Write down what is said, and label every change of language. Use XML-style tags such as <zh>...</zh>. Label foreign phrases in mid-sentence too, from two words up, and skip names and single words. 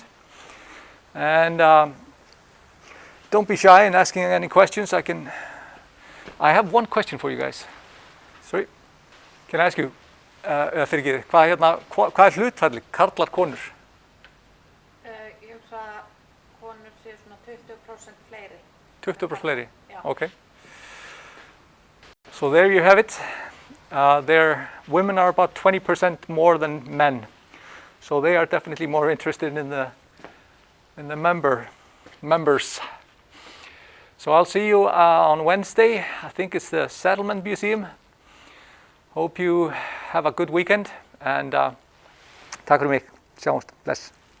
<en>And don't be shy in asking any questions. I have one question for you guys. Sorry. Can I ask you,</en> <is>hvað er hlutfallið, karlar, konur? Ég hugsa að konur séu svona 20% fleiri. 20% fleiri? Já.</is> <en>Okay. So there you have it. Women are about 20% more than men, so they are definitely more interested in the members. So I'll see you on Wednesday. I think it's the Settlement Museum. Hope you have a good weekend, and</en> <is>takk fyrir mig. Sjáumst. Bless.</is>